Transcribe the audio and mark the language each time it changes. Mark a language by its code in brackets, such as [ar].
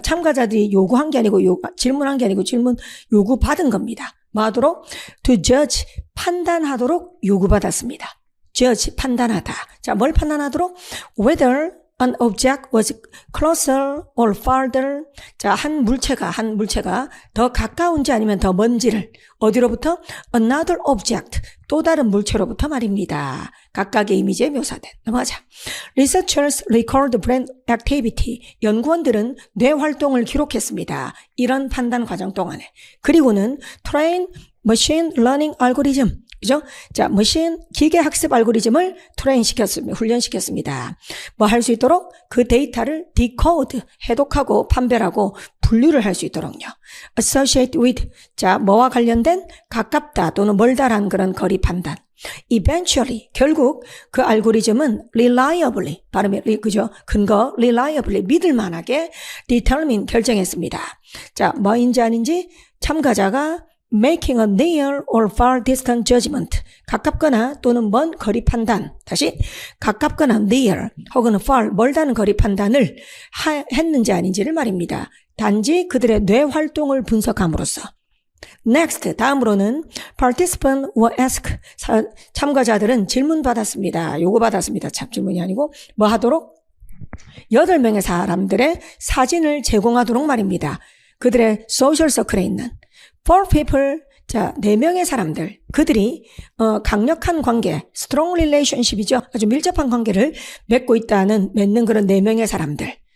[ko] 참가자들이 요구한 게 아니고 질문한 게 아니고 질문 요구받은 겁니다. 뭐 하도록? [en] To judge. [ko] 판단하도록 요구받았습니다. judge. 판단하다. 자, 뭘 판단하도록? [en] Whether an object was closer or farther. [ko] 자, 한 물체가 더 가까운지 아니면 더 먼지를 어디로부터? [en] Another object. [ko] 또 다른 물체로부터 말입니다. 각각의 이미지에 묘사된. 넘어가자. [en] Researchers record brain activity. [ko] 연구원들은 뇌 활동을 기록했습니다. 이런 판단 과정 동안에. 그리고는 [en] train machine learning algorithm. [ko] 그죠? 자, 기계 학습 알고리즘을 훈련시켰습니다. 뭐 할 수 있도록 그 데이터를 decode, 해독하고 판별하고 분류를 할 수 있도록요. associate with, 자, 뭐와 관련된 가깝다 또는 멀다란 그런 거리 판단. eventually, 결국 그 알고리즘은 reliably, 발음이, 그죠? 근거, reliably, 믿을만하게 determine, 결정했습니다. 자, 뭐인지 아닌지 참가자가 [en] making a near or far distant judgment. [ko] 가깝거나 또는 먼 거리 판단. 다시 가깝거나 near 혹은 far 멀다는 거리 판단을 했는지 아닌지를 말입니다. 단지 그들의 뇌 활동을 분석함으로써. [en] Next, [ko] 다음으로는 [en] participants were asked. [ko] 참가자들은 질문받았습니다. 요구받았습니다. 참 질문이 아니고 뭐 하도록? 8명의 사람들의 사진을 제공하도록 말입니다. 그들의 소셜 서클에 있는 [en] four people, [ko] 자, 4명의 사람들, 그들이 강력한 관계, strong relationship이죠. 아주 밀접한 관계를 맺는 그런 4명의 사람들.